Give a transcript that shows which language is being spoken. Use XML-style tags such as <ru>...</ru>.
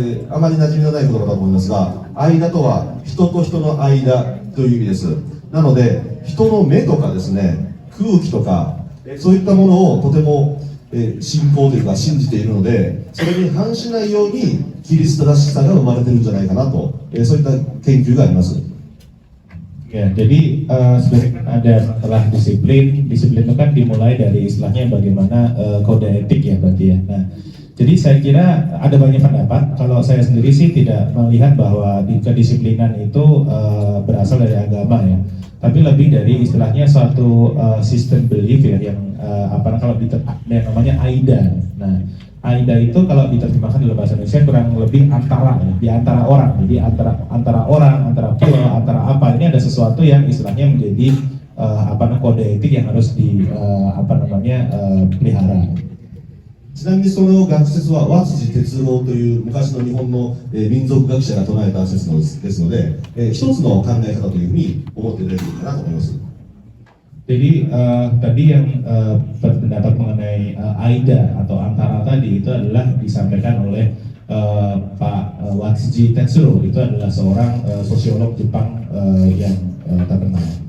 <ja>あまり馴染みのない言葉だと思いますが、間とは人と人の間という意味です。なので、人の目とかですね、空気とか、そういったものをとても信仰というか信じているので、それに反しないようにキリストらしさが生まれてるんじゃないかなと、そういった研究があります。</ja> <id>Ya, jadi sebenarnya ada setelah disiplin itu kan dimulai dari istilahnya bagaimana kode etik ya berarti ya. Nah, jadi saya kira ada banyak pendapat. Kalau saya sendiri sih tidak melihat bahwa kedisiplinan itu berasal dari agama ya, tapi lebih dari istilahnya suatu sistem belief ya yang kalau yang namanya AIDA. Nah, AIDA itu kalau diterjemahkan dalam bahasa Indonesia kurang lebih antara ya, di antara orang. Jadi antara orang, antara pulau, antara apa, ini ada sesuatu yang istilahnya menjadi kode etik yang harus pelihara.</id> <ja>ちなみにその学説は和辻哲郎という昔の日本の民族学者が唱えた説ですので、一つの考え方というふうに思っていただけるかなと思います。</ja> <id>Jadi tadi yang berpendapat mengenai AIDA atau antara tadi itu adalah disampaikan oleh Pak Watsuji Tetsuro, itu adalah seorang sosiolog Jepang yang terkenal.</id>